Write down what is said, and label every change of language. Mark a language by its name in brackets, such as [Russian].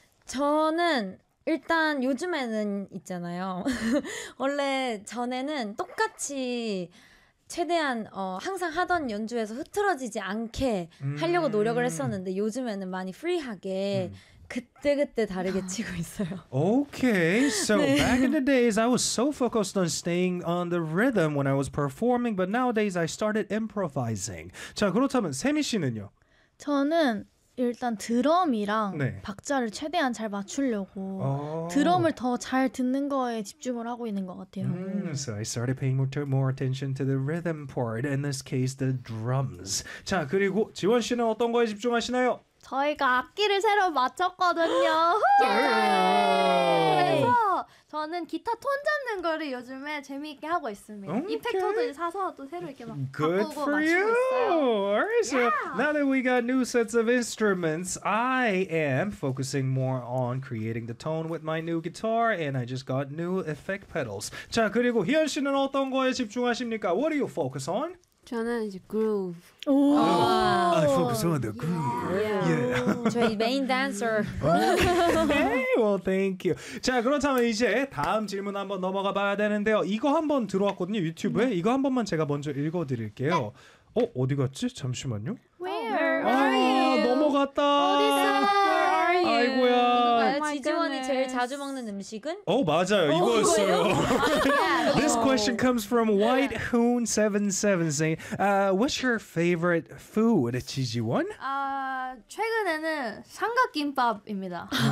[Korean] 저는 일단 요즘에는 있잖아요. 원래 전에는 똑같이 최대한 항상 하던 연주에서 흐트러지지 않게 하려고 노력을 했었는데 요즘에는 많이 프리하게 그때그때 다르게 치고 있어요. [English] Okay, so [Korean] 네. [English] back in the days, I was so focused on staying on the rhythm when I was performing, but nowadays I started improvising. [Korean] 자, 그렇다면 세미 씨는요? 저는 일단 드럼이랑 네. 박자를 최대한 잘 맞추려고 [English] Oh. [Korean] 드럼을 더잘 듣는 거에 집중을 하고 있는 것 같아요. [English] So I started paying more attention to the rhythm part, in this case, the drums. [Korean] 자, 그리고 지원 씨는 어떤 거에 집중하시나요? 저희가 악기를 새로 맞췄거든요. 오케이. 저는 기타 톤 잡는 거를 요즘에 재미있게 하고 있습니다. 이펙터도 이제 사서 또 새로 이렇게 막 [English] Good [Korean] 바꾸고 [English] for [Korean] 맞추고 있어요. [English] you. All right, so [Korean] 야! [English] now that we got new sets of instruments, I am focusing more on creating the tone with my new guitar, and I just got new effect pedals. [Korean] 자, 그리고 희연 씨는 어떤 거에 집중하십니까? [English] What do you focus on? [Korean] 저는 이제 groove. [English] Oh, I focus on the [Korean] groove. 저희 메인 댄서. [English] Okay, well, thank you. [Korean] 자, 그렇다면 이제 다음 질문 한번 넘어가 봐야 되는데요. 이거 한번 들어왔거든요, 유튜브에. 이거 한 번만 제가 먼저 읽어드릴게요. 어디 갔지? 잠시만요. [English] Where are you? [Korean] 넘어갔다. [English] 어디서? Where are you? [Korean] 아이고야. 지지원이 제일 자주 먹는 음식은? 맞아요. 이거였어요. [English] This question comes from WhiteHoon77 saying, what's your favorite food, 지지원? [Korean] 최근에는 삼각김밥입니다.